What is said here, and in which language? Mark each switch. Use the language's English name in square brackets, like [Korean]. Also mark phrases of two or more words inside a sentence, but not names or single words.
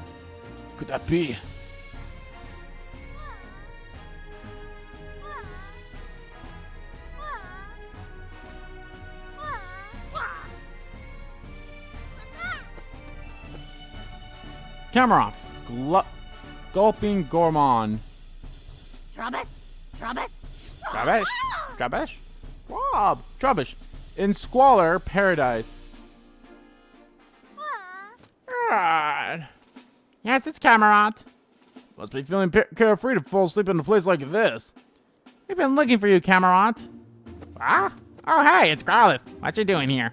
[English] Could that be? Cameron. Gulping Gourmand. Trubbit? Trubbit? Trubbish? Trubbish? Rob! Trubbish. In Squalor Paradise. Yes, it's Camerot. Must be feeling carefree to fall asleep in a place like this. We've been looking for you, Camerot. Ah? Oh, hey, it's Growlith. What you doing here?